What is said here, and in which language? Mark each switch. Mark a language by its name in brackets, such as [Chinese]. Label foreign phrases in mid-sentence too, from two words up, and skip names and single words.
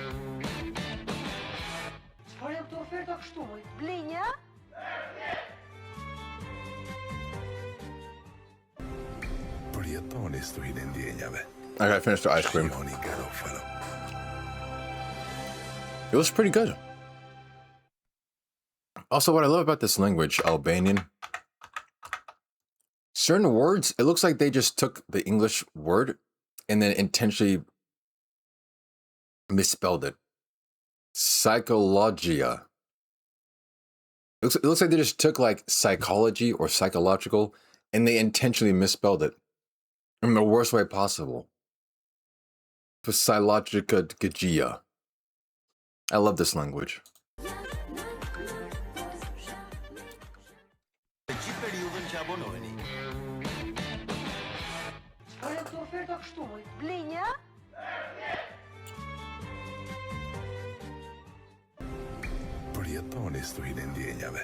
[Albanian] Çfarë janë këto oferta kështu? Blinja? Përjetoni historinë e ndjenjave. [English] I gotta finish the ice cream. It was pretty good. Also, what I love about this language, Albanian, certain words, it looks like they just took the English word and then intentionally misspelled it. Psychologia. It looks like they just took like psychology or psychological and they intentionally misspelled it in the worst way possible. Psychologia. I love this language. [Albanian] Gjithë periudhën që abonoheni. Çfarë këtë oferta kështu moj? Blenja? Përjetoni historinë e ndjenjave.